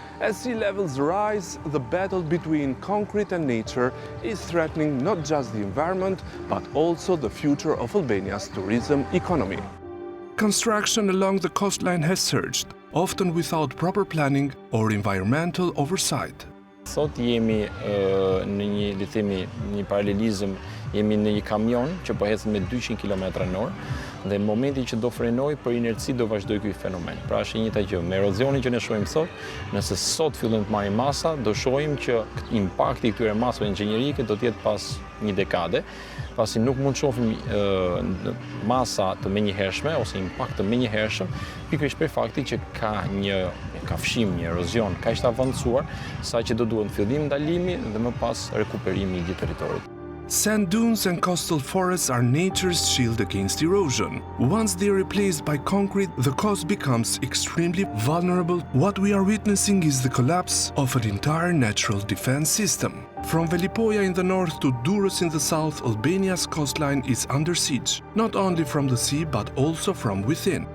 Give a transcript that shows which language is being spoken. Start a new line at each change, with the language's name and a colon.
English: As sea levels rise, the battle between concrete and nature is threatening not just the environment, but also the future of Albania's tourism economy. Construction along the coastline has surged, often without proper planning or environmental oversight.
Albanian: Sot jemi në një paralelizëm, jemi në një kamion që po ecë me 200 km/h dhe në momentin që do frenoj për inerci do vazhdoj ky fenomen. Pra është e njëjta gjë. Me erozionin që ne shohim sot, nëse sot fillojmë të marrim masa, do shohim që impakti i këtyre masave inxhinierike do të jetë pas një dekade, pasi nuk mund të shohim masa të menjëhershme ose impakt të menjëhershëm, pikërisht për fakti që ka fshim një erozion kaq të avancuar, saqë do duhet fillim ndalimi dhe më pas rekuperimi i gjithë territorit.
English: Sand dunes and coastal forests are nature's shield against erosion. Once they are replaced by concrete, the coast becomes extremely vulnerable. What we are witnessing is the collapse of an entire natural defense system. From Velipoja in the north to Durrës in the south, Albania's coastline is under siege, not only from the sea but also from within.